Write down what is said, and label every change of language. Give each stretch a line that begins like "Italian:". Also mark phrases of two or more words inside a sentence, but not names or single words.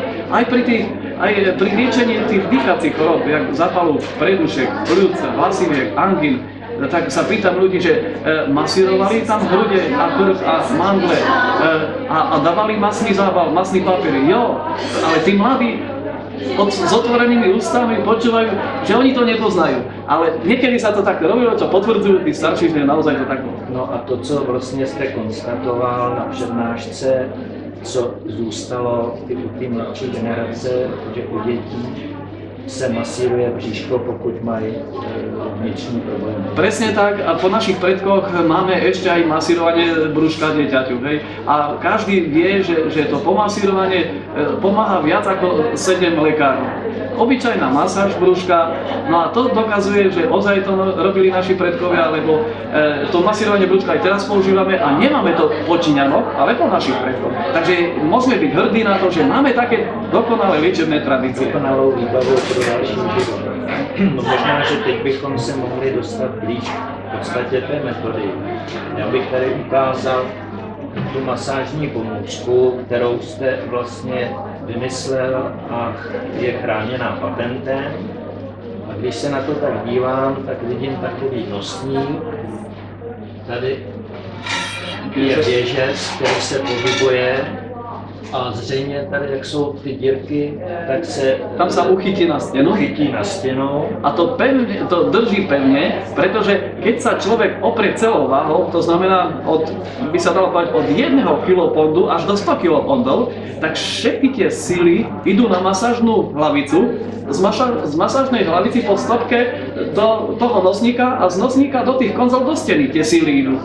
Slovak: Aj pri liečení tých dýchacích chorób, jak zápalu predušek, pľúc, hlasiviek, angín, tak sa pýtam ľudí, že masírovali tam hrude a krk a mandle a dávali masný zábal, masný papier. Jo, ale tí mladí s otvorenými ústami počúvajú, že oni to nepoznajú. Ale niekedy sa to tak robilo, čo potvrdzujú tí starší, že naozaj to tak bolo.
Czech: No a to, co vlastně jste konstatoval na přednášce, co zůstalo i u té mladší generace, že u dětí se masíruje bříško, pokud mají vnitřní problémy.
Slovak: Presne tak, a po našich predkoch máme ešte aj masírovanie brúška dieťaťu. Hej? A každý vie, že to pomasírovanie pomáha viac ako 7 lekárov. Obyčajná masáž brúška, no a to dokazuje, že ozaj to robili naši predkovia, lebo to masírovanie brúška aj teraz používame a nemáme to po Číňanoch, ale po našich predkoch. Takže môžeme byť hrdí na to, že máme také dokonalé liečebné tradície.
Czech: Dokonalou výbavu pro další život. No možná, že teď bychom se mohli dostat blíž v podstatě té metody. Já bych tady ukázal tu masážní pomůcku, kterou jste vlastně vymyslel a je chráněná patentem. A když se na to tak dívám, tak vidím takový nosník. Tady je věžec, který se pohybuje. A zřejmě tady, jak jsou ty dírky, tak se...
Slovak: Tam sa uchytí na stenu. Uchytí na stenu. A to drží pevne, pretože keď sa človek oprie celou váhou, to znamená, by sa dalo povedať, od 1 kilopondu až do 100 kilopondov, tak všetky tie síly idú na masážnu hlavicu, z masážnej hlavici po stopke do toho nosníka a z nosníka do tých konzol do steny tie síly idú.